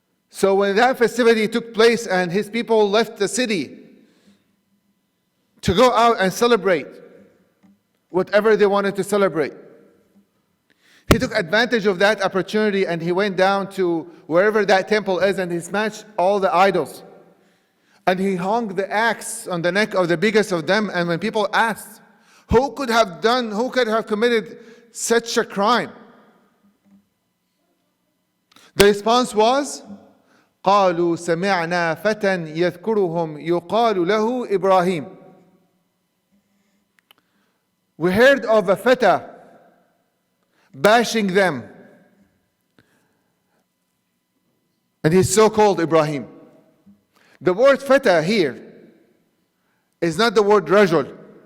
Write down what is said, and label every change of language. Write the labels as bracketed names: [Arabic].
[English] So when that festivity took place and his people left the city to go out and celebrate whatever they wanted to celebrate, he took advantage of that opportunity and he went down to wherever that temple is and he smashed all the idols. And he hung the axe on the neck of the biggest of them. And when people asked, who could have committed such a crime? The response was, [Arabic] قالوا سمعنا فتى يذكرهم يقال له إبراهيم. [English] We heard of a fata bashing them, and he's so called Ibrahim. The word fata here is not the word rajul.